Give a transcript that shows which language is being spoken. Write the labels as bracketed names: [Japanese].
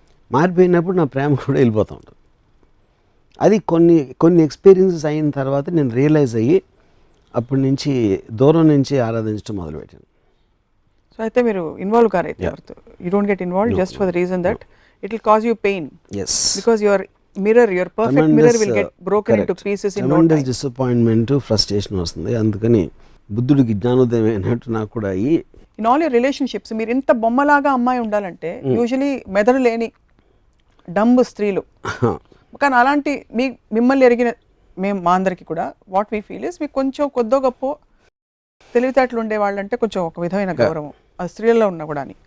[Telugu] మారిపోయినప్పుడు నా ప్రేమ కూడా వెళ్ళిపోతూ ఉంటుంది. అది కొన్ని ఎక్స్పీరియన్సెస్ అయిన తర్వాత నేను రియలైజ్ అయ్యి అప్పటి నుంచి దూరం నుంచి ఆరాధించడం మొదలుపెట్టాను. సో అయితే మీరు ఇన్వాల్వ్ కారైతే ఎవరితో, [English] You don't get involved just for the reason that it will cause you pain. yes, because your perfect mirror will get broken into pieces in no time. [Telugu] Disappointment, frustration వస్తుంది. అందుకని బుద్ధుడికి జ్ఞానోదయం అయినట్టు నాకు కూడా అయ్యి, [English] in all your relationships [Telugu] మీరు ఇంత బొమ్మలాగా అమ్మాయి ఉండాలంటే యూజువలీ మెదడు లేని డంబ్ స్త్రీలు. కానీ అలాంటి మిమ్మల్ని ఎరిగిన మా అందరికి కూడా [English] what we feel is, [Telugu] మీకు కొంచెం కొద్దో గొప్ప తెలివితేటలు ఉండే వాళ్ళంటే కొంచెం ఒక విధమైన గౌరవం ఆ స్త్రీలలో ఉన్నా కూడా.